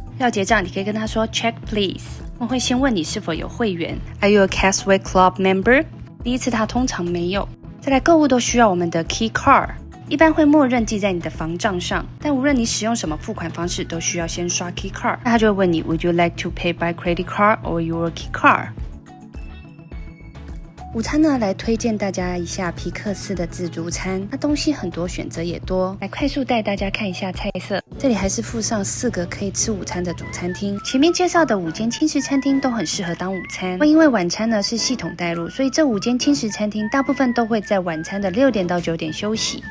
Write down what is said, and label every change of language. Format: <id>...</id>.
<zh>要结账，你可以跟他说</zh> <en>"Check please"，</en> <zh>他们会先问你是否有会员</zh> <en>"Are you a Castaway Club member？"</en> <zh>第一次他通常没有。再来购物都需要我们的 Key Card， 一般会默认记在你的房账上，但无论你使用什么付款方式，都需要先刷 Key Card。那他就会问你</zh> <en>Would you like to pay by credit card or your Key Card？</en> <zh>午餐呢，来推荐大家一下皮克斯的自助餐，它东西很多，选择也多。来快速带大家看一下菜色，这里还是附上4个可以吃午餐的主餐厅。前面介绍的5间轻食餐厅都很适合当午餐，因为晚餐呢是系统带入，所以这5间轻食餐厅大部分都会在晚餐的6点到9点休息。</zh>